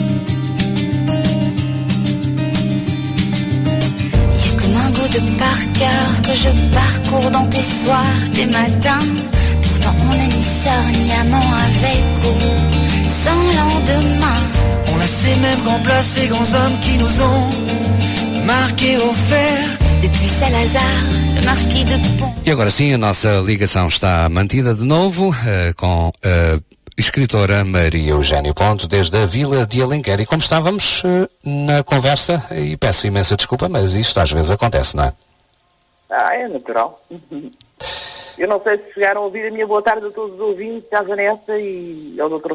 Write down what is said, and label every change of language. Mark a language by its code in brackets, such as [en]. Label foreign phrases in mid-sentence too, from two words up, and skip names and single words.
[fr] Y a comme un bout de par cœur que je parcours dans tes soirs, tes matins. Pourtant on n'a ni sort ni amant avec ou sans lendemain. On a ces mêmes grands plats, ces grands hommes qui nous ont marqués au fer. Depuis Salazar, le marquis de Pont. [pt] E agora sim, a nossa ligação está mantida de novo com a escritora Maria Eugénia Ponte, desde a Vila de Alenquer. E como estávamos na conversa, e peço imensa desculpa, mas isto às vezes acontece, não é? É natural. Eu não sei se chegaram a ouvir a minha boa tarde a todos os ouvintes, à Vanessa e ao Dr.